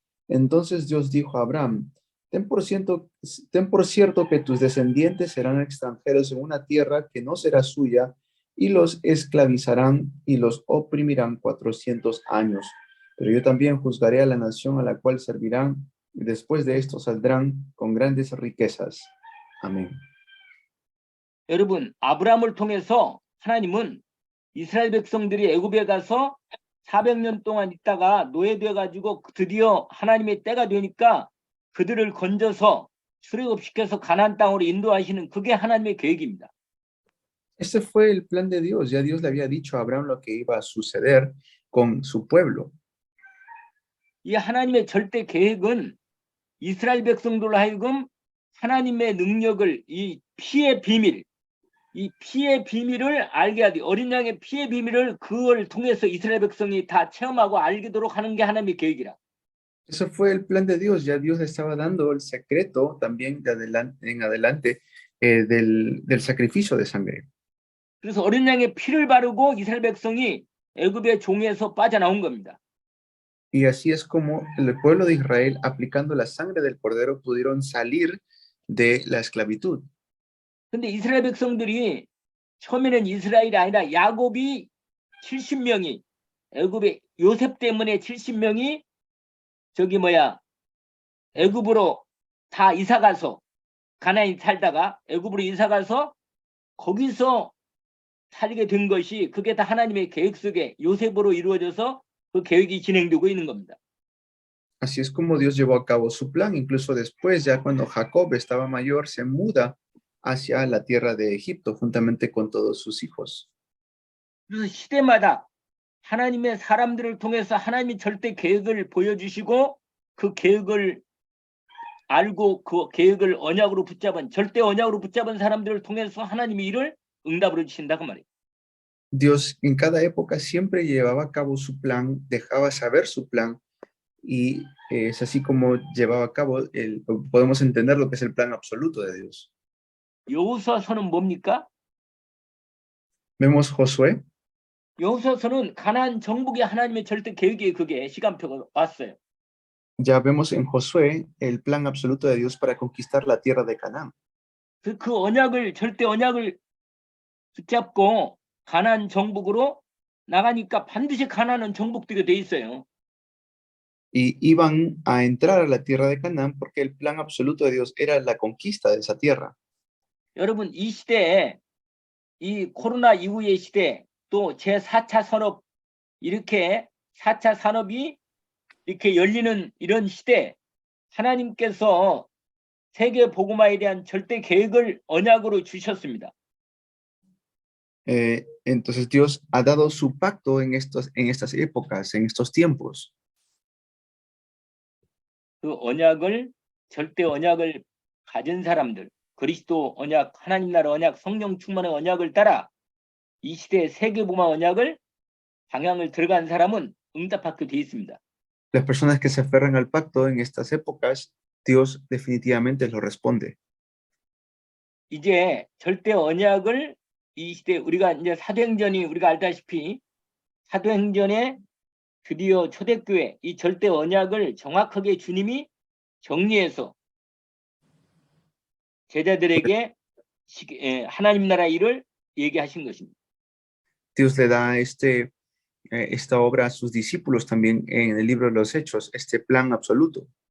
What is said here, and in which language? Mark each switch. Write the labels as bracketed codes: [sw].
[es] Entonces Dios dijo a Abraham, ten por cierto que tus descendientes serán extranjeros en una tierra que no será suya, y los esclavizarán y los oprimirán 400 años. Pero yo también juzgaré a la nación a la cual servirán, y después de esto saldrán con grandes riquezas. Amén. [ko] 여러분, 아브라함을 통해서 하나님은 이스라엘 백성들이 애굽에 가서 400년 동안 있다가 노예되어 가지고 드디어 하나님의 때가 되니까 그들을 건져서 출애굽시켜서 가나안 땅으로 인도하시는 그게 하나님의 계획입니다. [es] Este fue el plan de Dios. Ya Dios le había dicho a Abraham lo que iba a suceder con su pueblo. [ko] 이 하나님의 절대 계획은 이스라엘 백성들로 하여금 하나님의 능력을 이 피의 비밀을 알게 하되 어린 양의 피의 비밀을 그걸 통해서 이스라엘 백성이 다 체험하고 알게도록 하는 게 하나님의 계획이라. [es] Eso fue el plan de Dios. Ya Dios le estaba dando el secreto también en adelante del sacrificio de sangre. [ko] 그래서 어린 양의 피를 바르고 이스라엘 백성이 애굽의 종에서 빠져나온 겁니다. [es] Y así es como el pueblo de Israel, aplicando la sangre del cordero, pudieron salir de la esclavitud. [ko] 근데 이스라엘 백성들이 처음에는 이스라엘이 아니라 야곱이 70명이 애굽의 요셉 때문에 70명이 애굽으로 다 이사가서 가나안에 살다가 애굽으로 이사가서 거기서 살게 된 것이 그게 다 하나님의 계획 속에 요셉으로 이루어져서 그 계획이 진행되고 있는 겁니다. [es] Así es como Dios llevó a cabo su plan. Incluso después, ya cuando Jacob estaba mayor, se muda hacia la tierra de Egipto juntamente con todos sus hijos. [ko] 그래서 시대마다 하나님의 사람들을 통해서 하나님이 절대 계획을 보여주시고 그 계획을 알고 그 계획을 언약으로 붙잡은 절대 언약으로 붙잡은 사람들을 통해서 하나님이 이를 응답으로 주신다고 말이에요. [es] Dios en cada época siempre llevaba a cabo su plan, dejaba saber su plan, y es así como llevaba a cabo, podemos entender lo que es el plan absoluto de Dios. [ko] 여호수아서는 뭡니까? [es] Vemos Josué. [ko] 여호수아서는 가나안 정복이 하나님의 절대 계획이 그게 시간표가 왔어요. [es] Ya vemos en Josué el plan absoluto de Dios para conquistar la tierra de Canaán. [ko] 그 언약을 절대 언약을 붙잡고 가나안 정복으로 나가니까 반드시 가나안은 정복되게 돼 있어요. [es] Y iban a entrar a la tierra de Canaán porque el plan absoluto de Dios era la conquista de esa tierra. [ko] 여러분 이 시대에 이 코로나 이후의 시대 또 제4차 산업 이렇게 4차 산업이 이렇게 열리는 이런 시대 하나님께서 세계 복음화에 대한 절대 계획을 언약으로 주셨습니다. [es] Entonces Dios ha dado su pacto en estas épocas, en estos tiempos. [ko] 그 언약을 절대 언약을 가진 사람들 그리스도 언약 하나님 나라 언약 성령 충만의 언약을 따라 이 시대의 세계 복음화 언약을 방향을 들어간 사람은 응답받게 돼 있습니다. [es] Las personas que se aferran al pacto en estas épocas, Dios definitivamente lo responde. [ko] 이제 절대 언약을 이 시대 우리가 이제 사도행전이 우리가 알다시피 사도행전에 드디어 초대교회 이 절대 언약을 정확하게 주님이 정리해서 제자들에게 하나님 나라 일을 얘기하신 것입니다. [es] Dios le da esta obra a sus discípulos también en el libro de los Hechos, este plan absoluto.